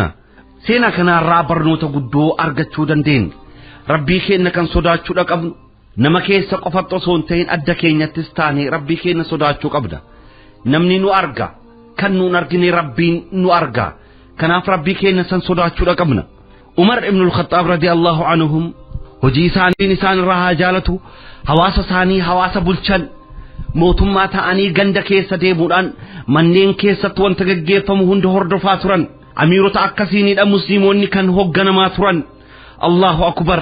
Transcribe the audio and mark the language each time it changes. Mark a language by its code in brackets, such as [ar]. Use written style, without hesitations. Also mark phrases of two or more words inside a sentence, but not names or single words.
[om] Seenaa kanarraa barnoota guddoo argachuu dandeenya. Rabbii keenya kan sodaachuu qabnu nama keessa qofatti osoo hin ta'in adda keenyattis taane rabbii keenya sodaachuu qabna. Namni nu arga kan nuun argine rabbiin nu arga. Kanaaf rabbii keenya san sodaachuu qabna. Umar ibn al-Khattab [ar] رضي الله عنهم [om] hojii isaanii isaanirraa haa jaalatu. Hawaasa isaanii hawaasa bulchan. Mootummaa ta'anii ganda keessa deemuudhaan manneen keessatti wanta gaggeeffamu hunda hordofaa turan. Amiirota akkasiinidha musliimoonni kan hogganamaa turan. [ar] الله أكبر.